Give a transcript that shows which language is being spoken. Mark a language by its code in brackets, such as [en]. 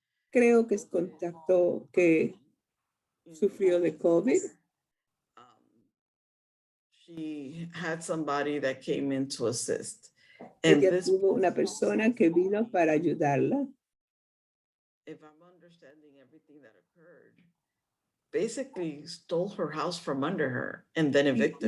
[es] Creo que que sufrió de COVID. [en] She had somebody that came in to assist. [es] Ella tuvo una persona que vino para ayudarla. [en] If I'm understanding everything that occurred, basically stole her house from under her and then evicted.